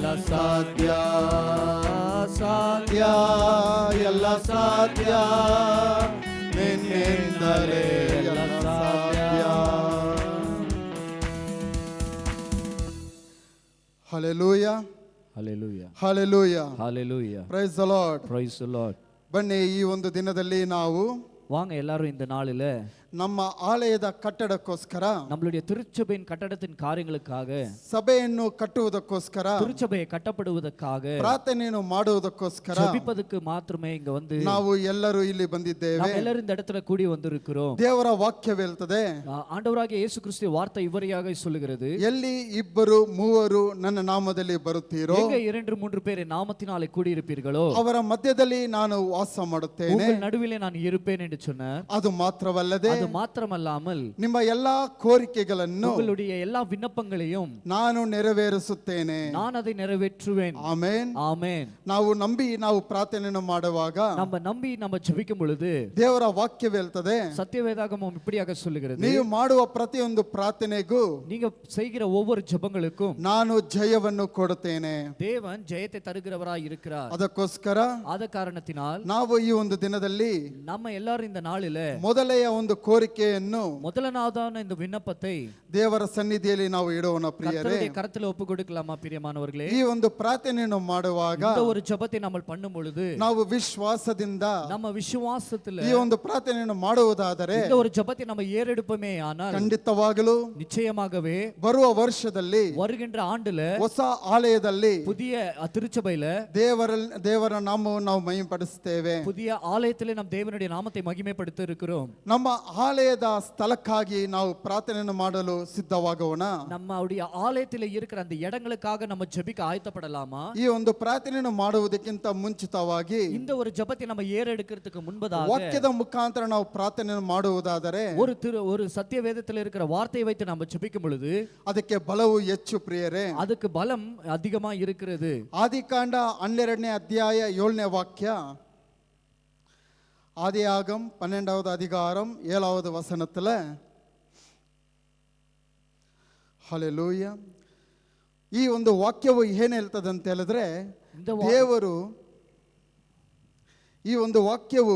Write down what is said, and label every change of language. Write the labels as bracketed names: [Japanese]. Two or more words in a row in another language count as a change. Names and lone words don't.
[Kannada] ಸಾಧ್ಯ ಸಾಧ್ಯ ಎಲ್ಲ ಸಾಧ್ಯ ನಿನ್ನಿಂದಲೇ ಎಲ್ಲ ಸಾಧ್ಯ. ಹಲ್ಲೆಲೂಯಾ Hallelujah. ಹಲ್ಲೆಲೂಯಾ Hallelujah. [English] Praise the Lord. Praise the Lord. [Kannada] ಬನ್ನಿ, ಈ ಒಂದು ದಿನದಲ್ಲಿ ನಾವು [Tamil] வாங்க எல்லாரும் இந்த நாளில [Kannada] ನಮ್ಮ ಆಲಯದ ಕಟ್ಟಡಕ್ಕೋಸ್ಕರ, [Tamil] நம்மளுடைய திருச்சபையின் கட்டடத்தின் காரியங்களுக்காக, [Kannada] ಸಭೆಯನ್ನು ಕಟ್ಟುವುದಕ್ಕೋಸ್ಕರ, [Tamil] திருச்சபையை கட்டப்படுவதற்காக, [Kannada] ಪ್ರಾರ್ಥನೆಯನ್ನು ಮಾಡುವುದಕ್ಕೋಸ್ಕರ [Tamil] ஜெபிப்பதற்கு மாத்திரமே இங்க வந்து [Kannada] ನಾವು ಎಲ್ಲರೂ ಇಲ್ಲಿ ಬಂದಿದ್ದೇವೆ. [Tamil] நாம் எல்லாரும் இந்த இடத்துல கூடி வந்திருக்கிறோம். [Kannada] ದೇವರ ವಾಕ್ಯವೇಳ್ತದೆ, [Tamil] ஆண்டவராகிய இயேசு கிறிஸ்து வார்த்தை இவரையாக சொல்லுகிறது, [Kannada] ಎಲ್ಲಿ ಇಬ್ಬರು ಮೂವರು ನನ್ನ ನಾಮದಲ್ಲಿ ಬರುತ್ತೀರೋ [Tamil] எங்க 2-3 பேர் என் நாமத்தினாலே கூடி இருப்பீர்களோ [Kannada] ಅವರ ಮಧ್ಯದಲ್ಲಿ ನಾನು ವಾಸ ಮಾಡುತ್ತೇನೆ. [Tamil] உங்கள் நடுவிலே நான் இருப்பேன் என்று சொன்னார். [Kannada] ಅದು ಮಾತ್ರವಲ್ಲದೆ [Tamil] அது மாத்திரமல்லாமல் [Kannada] ನಿಮ್ಮ ಎಲ್ಲಾ ಕೋರಿಕೆಗಳನ್ನು [Tamil] உங்களுடைய எல்லா விண்ணப்பங்களையும் [Kannada] ನಾನು ನೆರವೇರಿಸುತ್ತೇನೆ. [Tamil] நான் அதை நிறைவேற்றுவேன். [Kannada] ಆಮೆನ್. [Tamil] ஆமென். [Kannada] ನಾವು ನಂಬಿ ನಾವು ಪ್ರಾರ್ಥನೆಯನ್ನು ಮಾಡುವಾಗ [Tamil] நம்ம நம்பி நம்ம ஜெபிக்கும் பொழுது [Kannada] ದೇವರ ವಾಕ್ಯವೇಳ್ತದೆ, [Tamil] சத்தியவேதாகமம் இப்படியாக சொல்லுகிறது, [Kannada] ನೀವು ಮಾಡುವ ಪ್ರತಿಯೊಂದು ಪ್ರಾರ್ಥನೆಗೂ [Tamil] நீங்க செய்கிற ஒவ்வொரு ஜெபங்களுக்கும் [Kannada] ನಾನು ಜಯವನ್ನು ಕೊಡುತ್ತೇನೆ. [Tamil] தேவன் ஜெயத்தை தருகிறவராய் இருக்கிறார். [Kannada] ಅದಕ್ಕೋಸ್ಕರ ಆದ ಕಾರಣத்தினால் ನಾವು ಈ ಒಂದು ದಿನದಲ್ಲಿ [Tamil] நம்ம எல்லாரும் இந்த நாளில [Kannada] ಮೊದಲೆಯ ಒಂದು ಕೋರಿಕೆಯನ್ನು [Tamil] முதலாவதான இந்த விண்ணப்பத்தை [Kannada] ದೇವರ ಸನ್ನಿಧಿಯಲ್ಲಿ ನಾವು ಇಡೋಣ ಪ್ರಿಯರೇ. [Tamil] கர்த்தருடைய கரத்துல ஒப்பு கொடுக்கலாமா பிரியமானவர்களே? [Kannada] ಈ ಒಂದು ಪ್ರಾರ್ಥನೆಯನ್ನು ಮಾಡುವಾಗ [Tamil] இந்த ஒரு ஜெபத்தை நம்ம பண்ணும் பொழுது [Kannada] ನಾವು ವಿಶ್ವಾಸದಿಂದ [Tamil] நம்ம விசுவாசத்துல [Kannada] ಈ ಒಂದು ಪ್ರಾರ್ಥನೆಯನ್ನು ಮಾಡುವುದಾದರೆ [Tamil] இந்த ஒரு ஜெபத்தை நம்ம ஏறெடுப்போமே ஆனால் [Kannada] ಖಂಡಿತವಾಗಲೂ [Tamil] நிச்சயமாகவே [Kannada] ಬರುವ ವರ್ಷದಲ್ಲಿ [Tamil] வருகின்ற ஆண்டுல [Kannada] ಹೊಸ ಆಲಯದಲ್ಲಿ [Tamil] புதிய திருச்சபையில [Kannada] ದೇವರ ನಾಮವನ್ನು ನಾವು ಮಹಿಮೆಪಡಿಸುತ್ತೇವೆ. [Tamil] புதிய ஆலயத்திலே நாம் தேவனுடைய நாமத்தை மகிமைப்படுத்த இருக்கிறோம். [Kannada] ನಮ್ಮ ಆಲಯದ ಸ್ಥಳಕ್ಕಾಗಿ ನಾವು ಪ್ರಾರ್ಥನೆಯನ್ನು ಮಾಡಲು ಸಿದ್ಧವಾಗೋಣ. [Tamil] நம்முடைய ஆலயத்திலே இருக்கிற அந்த இடங்களுக்காக நம்ம ஜெபிக்க ஆயத்தப்படலாமா? [Kannada] ಈ ಒಂದು ಪ್ರಾರ್ಥನೆಯನ್ನು ಮಾಡುವುದಕ್ಕಿಂತ ಮುಂಚಿತವಾಗಿ [Tamil] இந்த ஒரு ஜெபத்தை நம்ம ஏறெடுக்கிறதுக்கு முன்பதாக [Kannada] ವಾಕ್ಯದ ಮುಖಾಂತರ ನಾವು ಪ್ರಾರ್ಥನೆಯನ್ನು ಮಾಡುವುದಾದರೆ [Tamil] ஒரு சத்திய வேதத்தில் இருக்கிற வார்த்தையை வைத்து நம்ம ஜெபிக்கும் பொழுது [Kannada] ಅದಕ್ಕೆ ಬಲವು ಹೆಚ್ಚು ಪ್ರಿಯರೇ. [Tamil] அதுக்கு பலம் அதிகமா இருக்கிறது. [Kannada] ಆದಿಕಾಂಡ 12ನೇ ಅಧ್ಯಾಯ 7ನೇ ವಾಕ್ಯ, [Tamil] ஆதியாகம் 12வது அதிகாரம் 7வது வசனத்துல, [Kannada] ಹಲ್ಲೆಲೂಯಾ, ಈ ಒಂದು ವಾಕ್ಯವು ಏನ್ ಹೇಳ್ತದೆ ಅಂತ ಹೇಳಿದ್ರೆ, ದೇವರು ಈ ಒಂದು ವಾಕ್ಯವು